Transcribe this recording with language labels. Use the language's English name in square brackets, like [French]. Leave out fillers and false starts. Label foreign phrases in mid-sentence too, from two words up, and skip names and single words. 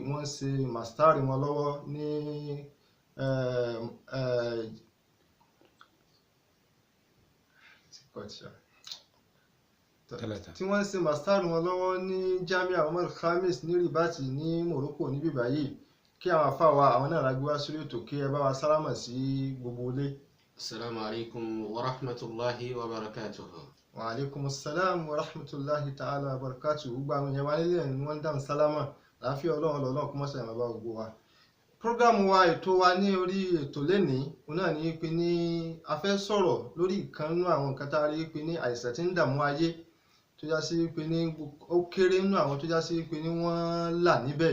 [Yoruba] Wọ́n ṣe mastari wọn lọ́wọ́ ní tí wọ́n ṣe mastari wọn lọ́wọ́ ní Jamia Umar Khamis ní Ribati ní Morocco ní bíbá yìí. Kí àwọn àfáà wa àwọn náà lágbé wá sórí ètò, kí ẹ bá wa sálámà sí gbogbo ilé. [Arabic] السلام عليكم ورحمة الله وبركاته. وعليكم السلام ورحمة الله تعالى وبركاته. [Yoruba] Gbogbo àwọn èèyàn wa nílé ni wọ́n dáhùn sálámà, láàfíà Ọlọ́run kó má ṣàì máa bá gbogbo wa. Prógámù wa, ètò wa ní orí ètò lénìí, òun náà ní pé ní a fẹ́ sọ̀rọ̀ lórí ìkan nínú àwọn nǹkan tá a rí pé ní àìsàn tí ń dààmú ayé, tó já sí pé ní ó kéré nínú àwọn tó já sí pé ní wọ́n là níbẹ̀.